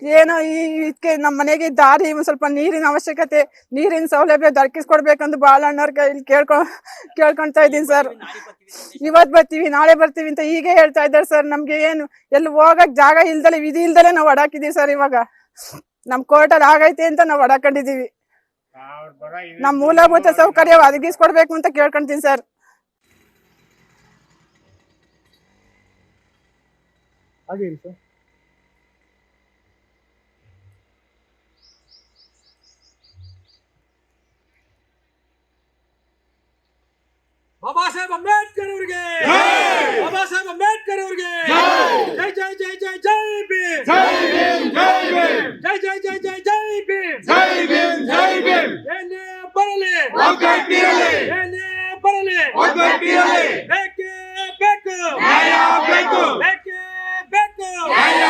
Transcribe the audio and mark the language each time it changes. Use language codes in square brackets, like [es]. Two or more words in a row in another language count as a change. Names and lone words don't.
[kn] ಏನೋ ಇದಕ್ಕೆ ನಮ್ಮ ಮನೆಗೆ ದಾರಿ, ಸ್ವಲ್ಪ ನೀರಿನ ಅವಶ್ಯಕತೆ, ನೀರಿನ ಸೌಲಭ್ಯ ದೊರಕಿಸ್ಕೊಡ್ಬೇಕಂತ ಬಾಳಣ್ಣವ್ರ ಕೈಲಿ ಕೇಳ್ಕೊಂತಾ ಇದೀನಿ ಸರ್. ಇವತ್ ಬರ್ತೀವಿ ನಾಳೆ ಬರ್ತೀವಿ ಅಂತ ಹೀಗೆ ಹೇಳ್ತಾ ಇದ್ದಾರೆ ಸರ್. ನಮ್ಗೆ ಏನು ಎಲ್ಲಿ ಹೋಗಕ್ ಜಾಗ ಇಲ್ದಲೆ, ವಿಧಿ ಇಲ್ದಲೆ ನಾವು ಹೊಡಾಕಿದೀವಿ ಸರ್. ಇವಾಗ ನಮ್ ಕೋರ್ಟಲ್ಲಿ ಆಗೈತೆ ಅಂತ ನಾವು ಹೊಡಾಕೊಂಡಿದೀವಿ. ನಮ್ ಮೂಲಭೂತ ಸೌಕರ್ಯ ಒದಗಿಸ್ಕೊಡ್ಬೇಕು ಅಂತ ಕೇಳ್ಕೊಂತೀನಿ ಸರ್. [hi] आगे सर [kn] बाबा साहेब अंबेडकर ಅವರಿಗೆ बाबा साहेब अंबेडकर ಅವರಿಗೆ जय जय जय जय जय भीम जय भीम जय भीम जय जय जय जय जय भीम जय भीम जय भीम ಏನೇ ಬರಲಿ ಒಗ್ಗಟ್ಟಿರಲಿ ಏನೇ ಬರಲಿ ಒಗ್ಗಟ್ಟಿರಲಿ ಬೇಕೇ ಬೇಕು ನ್ಯಾಯ ಬೇಕು ಬೇಕೇ ಬೇಕು